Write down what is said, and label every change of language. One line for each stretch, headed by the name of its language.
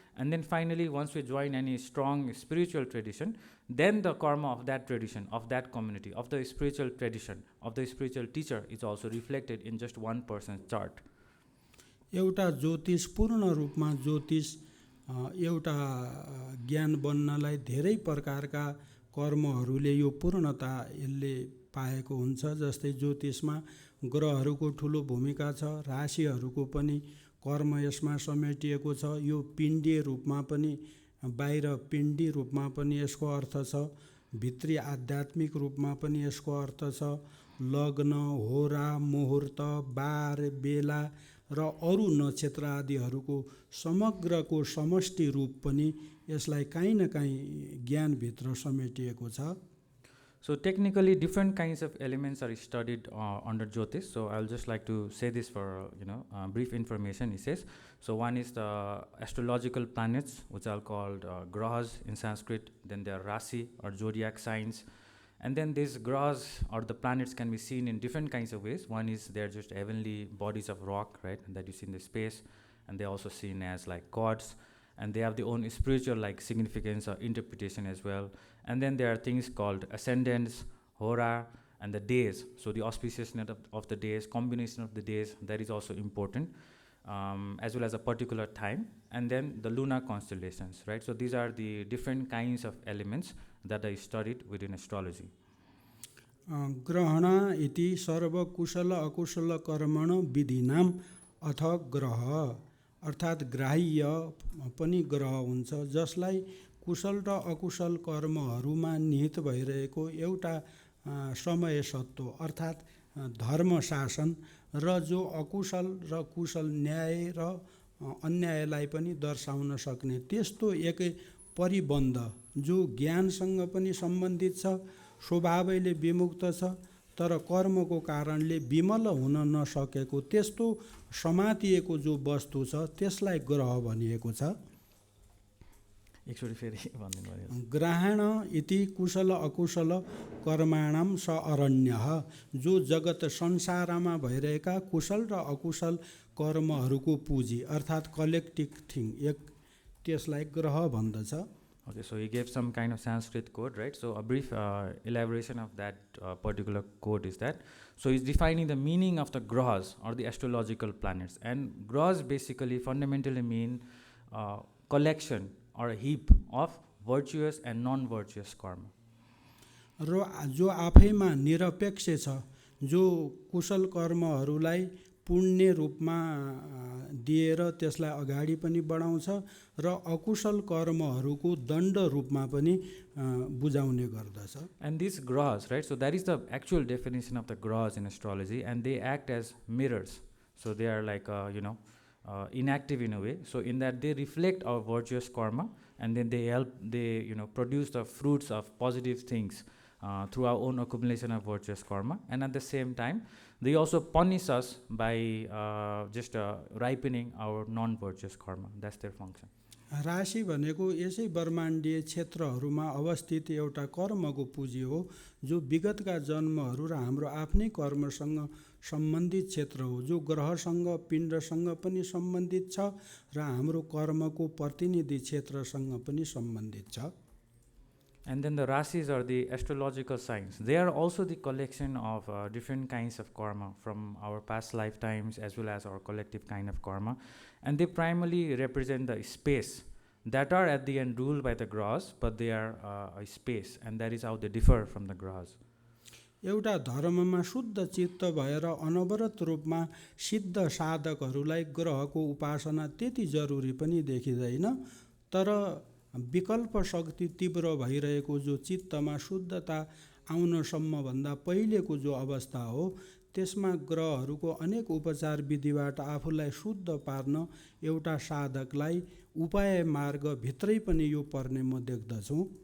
English: And then finally, once we join any strong spiritual tradition, then the karma of that tradition, of that community, of the spiritual tradition, of the spiritual teacher is also reflected in just one person's chart.
Nepali: एउटा ज्योतिष पूर्ण रूपमा ज्योतिष एउटा ज्ञान बन्नलाई धेरै प्रकारका कर्महरूले यो पूर्णता यसले पाएको हुन्छ। जस्तै ज्योतिषमा ग्रहहरूको ठुलो भूमिका छ, राशिहरूको पनि कर्म यसमा समेटिएको छ। यो पिण्डीय रूपमा पनि, बाहिर पिण्डी रूपमा पनि यसको अर्थ छ, भित्री आध्यात्मिक रूपमा पनि यसको अर्थ छ। लग्न, होरा, मुहुर्त, बार, बेला र अरू नक्षत्र आदिहरूको समग्रको समष्टि रूप पनि यसलाई काहीँ न काहीँ ज्ञानभित्र समेटिएको छ।
English: So technically different kinds of elements are studied under Jyotish. So I'll just like to say this for brief information. He says, so one is the astrological planets, which are called grahas in Sanskrit. Then there are rasi or zodiac signs, and then these grahas or the planets can be seen in different kinds of ways. One is they're just heavenly bodies of rock, right, that you see in the space, and they're also seen as like gods, and they have their own spiritual significance or interpretation as well. And then there are things called ascendants, hora, and the days. So the auspiciousness of the days, combination of the days, that is also important. as well as a particular time, and then the lunar constellations, right? So these are the different kinds of elements that are studied within astrology.
Sanskrit: ग्रहण इति सर्व कुशल अकुशल कर्मण विधिनाम अथ
Nepali: ग्रह अर्थात् ग्राह्य पनि ग्रह हुन्छ जसलाई कुशल र अकुशल कर्महरूमा निहित भइरहेको एउटा समय सत्व अर्थात् धर्म शासन र जो अकुशल र कुशल न्याय र अन्यायलाई पनि दर्शाउन सक्ने त्यस्तो एक परिबन्ध जो ज्ञानसँग पनि सम्बन्धित छ, स्वभावैले विमुक्त छ तर कर्मको कारणले विमल हुन नसकेको त्यस्तो समातिएको जो वस्तु छ त्यसलाई ग्रह भनिएको छ। एकचोटि फेरि भनिदिनु भयो।
Sanskrit: ग्रहण इति कुशल अकुशल कर्माणाम स अरण्यः
Nepali: जो जगत संसारमा भइरहेका कुशल र अकुशल कर्महरूको पुँजी अर्थात्
English: collective thing
Nepali: एक त्यसलाई ग्रह भन्दछ।
English: Okay, so he gave some kind of Sanskrit code, right? So a brief elaboration of that particular code is that, so he's defining the meaning of the grahas or the astrological planets, and grahas basically fundamentally mean collection or a heap of virtuous and non-virtuous karma.
Nepali: र जो आफैमा निरपेक्ष छ, जो कुशल कर्महरूलाई पुण्य रूपमा दिएर त्यसलाई अगाडि पनि बढाउँछ र अकुशल कर्महरूको दण्ड रूपमा पनि बुझाउने गर्दछ।
English: And these grahas, right? So that is the actual definition of the grahas in astrology, and they act as mirrors. So they are like inactive in a way. So in that they reflect our virtuous karma, and then they help, produce the fruits of positive things through our own accumulation of virtuous karma, and at the same time they also punish us by just ripening our non-virtuous karma. That's their function.
Nepali: राशि भनेको यसै ब्रह्माण्डीय क्षेत्रहरूमा अवस्थित एउटा कर्मको पुँजी हो जो विगतका जन्महरू र हाम्रो आफ्नै कर्मसँग सम्बन्धित क्षेत्र हो, जो ग्रहसँग पिण्डसँग पनि सम्बन्धित छ र हाम्रो कर्मको प्रतिनिधि क्षेत्रसँग पनि सम्बन्धित छ।
English: And then the Rasis are the astrological signs. They are also the collection of different kinds of karma from our past lifetimes as well as our collective kind of karma. And they primarily represent the space that are at the end ruled by the grahas, but they are a space, and that is how they differ from the grahas.
Nepali: एउटा धर्ममा शुद्ध चित्त भएर अनवरत रूपमा सिद्ध साधकहरूलाई ग्रहको उपासना त्यति जरुरी पनि देखिँदैन, तर विकल्प शक्ति तीव्र भइरहेको जो चित्तमा शुद्धता आउनसम्म भन्दा पहिलेको जो अवस्था हो त्यसमा ग्रहहरूको अनेक उपचार विधिबाट आफूलाई शुद्ध पार्न एउटा साधकलाई उपाय मार्ग भित्रै पनि यो पर्ने म देख्दछु।